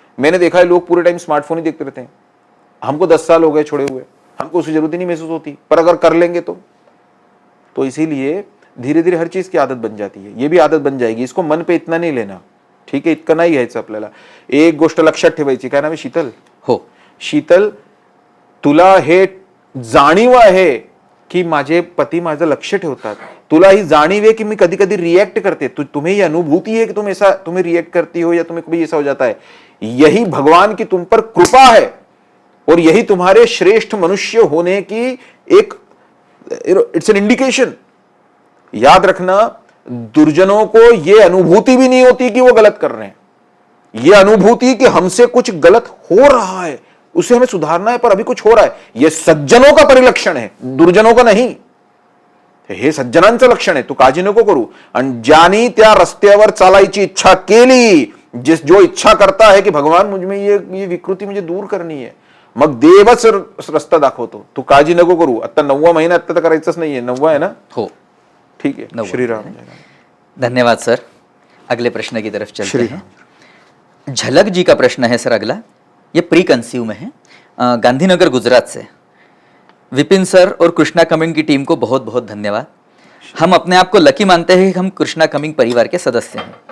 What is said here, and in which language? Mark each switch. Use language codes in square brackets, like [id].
[hi] मैंने देखा है लोग पूरे टाइम स्मार्टफोन ही देखते रहते हैं। हमको 10 साल हो गए छोड़े हुए, हमको उसकी जरूरत ही नहीं महसूस होती, पर अगर कर लेंगे तो इसीलिए धीरे धीरे हर चीज की आदत बन जाती है। ये भी आदत बन जाएगी, इसको मन पे इतना नहीं लेना, [mr] ठीक आहे? इतकं नाही घ्यायचं आपल्याला। एक गोष्ट लक्षात ठेवायची, काय नाम आहे? शीतल हो, शीतल, तुला हे जाणीव आहे की माझे पती माझं लक्ष ठेवतात, तुला ही जाणीव [hi] है कि मैं कभी कभी रिएक्ट करते, तुम्हें ये अनुभूति है कि तुम्हें रिएक्ट करती हो या तुम्हें कभी ऐसा हो जाता है, यही भगवान की तुम पर कृपा है और यही तुम्हारे श्रेष्ठ मनुष्य होने की एक [en] It's an indication. [hi] याद रखना, दुर्जनों को यह अनुभूति भी नहीं होती कि वो गलत कर रहे हैं। यह अनुभूति कि हमसे कुछ गलत हो रहा है, उसे हमें सुधारना है, पर अभी कुछ हो रहा है, यह सज्जनों का परिलक्षण है, दुर्जनों का नहीं। [mr] हे सज्जनांचं लक्षण आहे, तू काळजी नको करू। आणि ज्यानी त्या रस्त्यावर चालायची इच्छा केली, [hi] जो इच्छा करता है कि भगवान मुझ में ये विकृती मुझे दूर करनी है, [mr] मग देवच रस्ता दाखवतो। तू काळजी नको करू। आता 9वा महिना आता तर करायचंच नाहीये, 9वा आहे ना? [hi] हो, ठीक है। श्री राम। धन्यवाद सर। अगले प्रश्न की तरफ चलते हैं। झलक जी का प्रश्न है सर अगला, ये प्री कंसीव में है, गांधीनगर गुजरात से। विपिन सर और कृष्णा कमिंग की टीम को बहुत बहुत धन्यवाद। हम अपने आप को लकी मानते हैं कि हम कृष्णा कमिंग परिवार के सदस्य हैं।